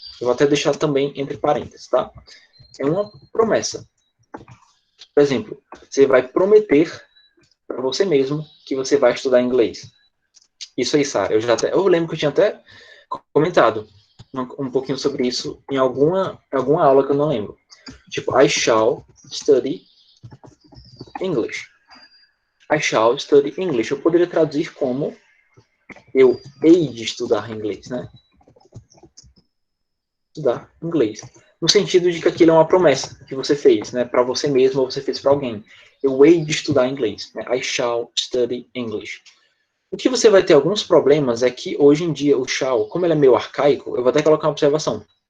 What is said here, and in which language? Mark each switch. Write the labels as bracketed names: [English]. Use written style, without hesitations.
[Portuguese] Eu vou até deixar também entre parênteses, tá? É uma promessa. Por exemplo, você vai prometer para você mesmo que você vai estudar inglês. Isso aí, Sara. Eu lembro que eu tinha até comentado um pouquinho sobre isso em alguma aula que eu não lembro. [English] Tipo, I shall study English. I shall study English. [Portuguese] Eu poderia traduzir como eu hei de estudar inglês, né? Estudar inglês. No sentido de que aquilo é uma promessa que você fez, né? Para você mesmo ou você fez para alguém. Eu hei de estudar inglês. Né? [English] I shall study English. [Portuguese] O que você vai ter alguns problemas é que hoje em dia o shall, como ele é meio arcaico, eu vou até colocar uma observação.